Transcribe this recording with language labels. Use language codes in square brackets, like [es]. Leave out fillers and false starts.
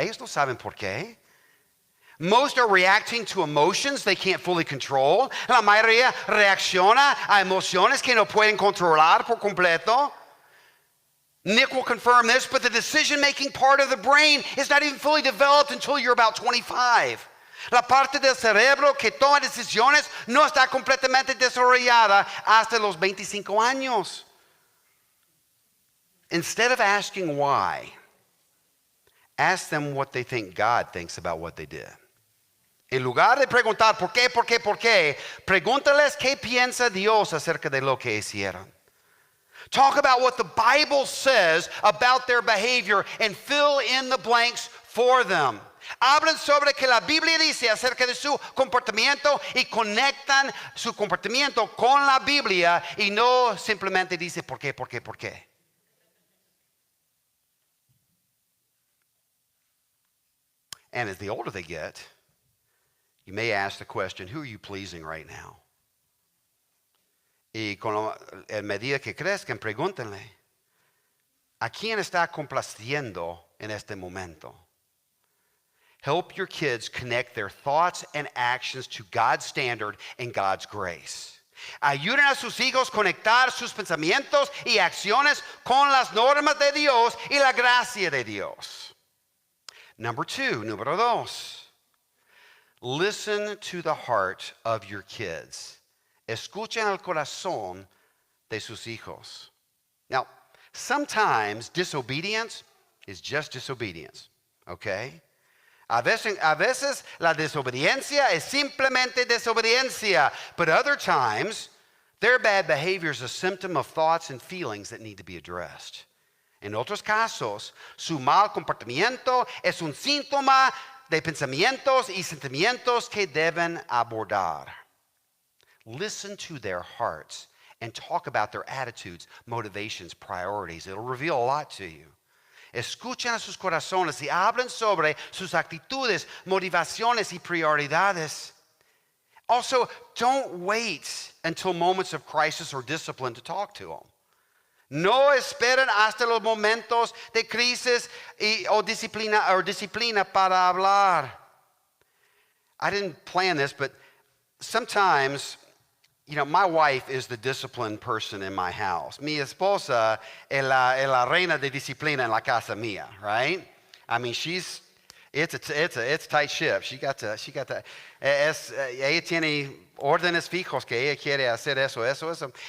[es] Ellos no saben por qué. [en] Most are reacting to emotions they can't fully control. [es] La mayoría reacciona a emociones que no pueden controlar por completo. [en] Nick will confirm this, but the decision-making part of the brain is not even fully developed until you're about 25. [es] La parte del cerebro que toma decisiones no está completamente desarrollada hasta los 25 años. [en] Instead of asking why, ask them what they think God thinks about what they did. [es] En lugar de preguntar por qué, pregúntales qué piensa Dios acerca de lo que hicieron. [en] Talk about what the Bible says about their behavior and fill in the blanks for them. [es] Hablan sobre que la Biblia dice acerca de su comportamiento y conectan su comportamiento con la Biblia y no simplemente dice ¿por qué? [en] And as the older they get, you may ask the question, who are you pleasing right now? [es] Y en medida que crezcan, pregúntenle, ¿a quién está complaciendo en este momento? [en] Help your kids connect their thoughts and actions to God's standard and God's grace. [es] Ayuden a sus hijos a conectar sus pensamientos y acciones con las normas de Dios y la gracia de Dios. Número dos. [en] Listen to the heart of your kids. [es] Escuchen el corazón de sus hijos. [en] Now, sometimes disobedience is just disobedience, okay? [es] A veces la desobediencia es simplemente desobediencia, [en] but other times their bad behavior is a symptom of thoughts and feelings that need to be addressed. [es] En otros casos, su mal comportamiento es un síntoma de pensamientos y sentimientos que deben abordar. [en] Listen to their hearts and talk about their attitudes, motivations, priorities. It'll reveal a lot to you. [es] Escuchen a sus corazones y hablen sobre sus actitudes, motivaciones y prioridades. [en] Also, don't wait until moments of crisis or discipline to talk to them. [es] No esperen hasta los momentos de crisis o disciplina para hablar. [en] I didn't plan this, but sometimes, my wife is the disciplined person in my house. [es] Mi esposa es la reina de disciplina en la casa mía, right? [en] I mean, it's a tight ship. She got to. [es] Ella tiene órdenes fijos que ella quiere hacer eso.